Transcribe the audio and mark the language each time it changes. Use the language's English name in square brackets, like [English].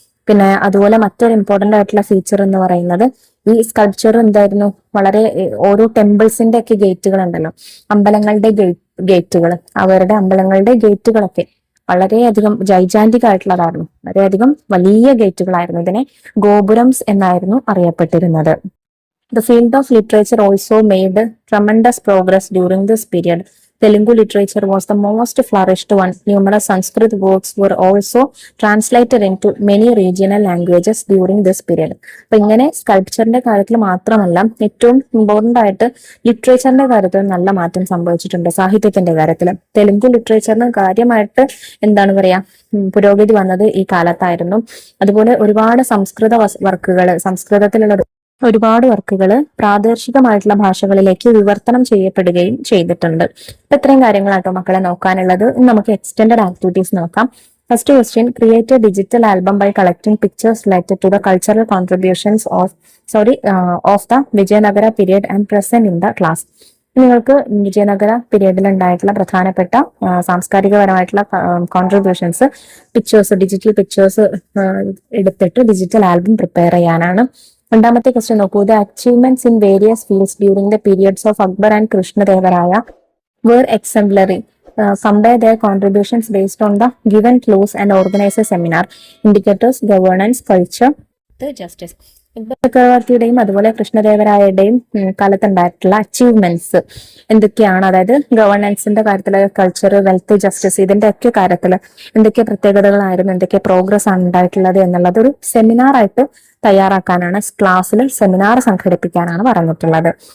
[Malayalam] പിന്നെ അതുപോലെ മറ്റൊരു ഇമ്പോർട്ടന്റ് ആയിട്ടുള്ള ഫീച്ചർ എന്ന് പറയുന്നത് ഈ സ്കൾപ്ചർ വളരെ ഓരോ ടെമ്പിൾസിന്റെ ഒക്കെ ഗേറ്റുകൾ ഉണ്ടല്ലോ, അമ്പലങ്ങളുടെ ഗേറ്റുകൾ, അവരുടെ അമ്പലങ്ങളുടെ ഗേറ്റുകളൊക്കെ വളരെയധികം ജൈജാന്റിക് ആയിട്ടുള്ളതായിരുന്നു, വളരെയധികം വലിയ ഗേറ്റുകളായിരുന്നു. ഇതിനെ ഗോപുരംസ് എന്നായിരുന്നു അറിയപ്പെട്ടിരുന്നത്. [English] The field of literature also made tremendous progress during this period. Telugu literature was the most flourished one. Numerous Sanskrit works were also translated into many regional languages during this period. [Malayalam] അപ്പൊ ഇങ്ങനെ സ്കൾപ്ചറിന്റെ കാര്യത്തിൽ മാത്രമല്ല, ഏറ്റവും important ആയിട്ട് ലിറ്ററേച്ചറിന്റെ കാര്യത്തിൽ നല്ല മാറ്റം സംഭവിച്ചിട്ടുണ്ട്. സാഹിത്യത്തിന്റെ കാര്യത്തിൽ തെലുങ്ക് ലിറ്ററേച്ചറിന് കാര്യമായിട്ട് പുരോഗതി വന്നത് ഈ കാലത്തായിരുന്നു. അതുപോലെ ഒരുപാട് സംസ്കൃത വർക്കുകൾ, സംസ്കൃതത്തിലുള്ള ഒരുപാട് വർക്കുകൾ പ്രാദേശികമായിട്ടുള്ള ഭാഷകളിലേക്ക് വിവർത്തനം ചെയ്യപ്പെടുകയും ചെയ്തിട്ടുണ്ട്. ഇപ്പൊ ഇത്രയും കാര്യങ്ങളാട്ടോ മക്കളെ നോക്കാനുള്ളത്. നമുക്ക് എക്സ്റ്റെൻഡഡ് ആക്ടിവിറ്റീസ് നോക്കാം. [English] First question, create a digital album by collecting pictures related to the cultural contributions of the Vijayanagara period and present in the class. [Malayalam] നിങ്ങൾക്ക് വിജയനഗര പീരീഡിൽ ഉണ്ടായിട്ടുള്ള പ്രധാനപ്പെട്ട സാംസ്കാരികപരമായിട്ടുള്ള കോൺട്രിബ്യൂഷൻസ് ഡിജിറ്റൽ പിക്ചേഴ്സ് എടുത്തിട്ട് ഡിജിറ്റൽ ആൽബം പ്രിപ്പയർ ചെയ്യാനാണ്. രണ്ടാമത്തെ question നോക്കൂ. [English] The achievements in various fields during the periods of Akbar and Krishnadevaraya were exemplary. Compare their contributions based on the given clues and organize a seminar. Indicators, governance, culture, the justice. [Malayalam] ചക്രവർത്തിയുടെയും അതുപോലെ കൃഷ്ണദേവരായയുടെയും കാലത്തുണ്ടായിട്ടുള്ള achievements എന്തൊക്കെയാണ്, അതായത് ഗവർണൻസിന്റെ കാര്യത്തില്, culture, wealth, justice, ഇതിന്റെ ഒക്കെ കാര്യത്തില് എന്തൊക്കെ പ്രത്യേകതകളായിരുന്നു, എന്തൊക്കെ progress ആണ് ഉണ്ടായിട്ടുള്ളത് എന്നുള്ളത് ഒരു സെമിനാർ ആയിട്ട് തയ്യാറാക്കാനാണ്, ക്ലാസ്സിൽ സെമിനാർ സംഘടിപ്പിക്കാനാണ് പറഞ്ഞിട്ടുള്ളത്.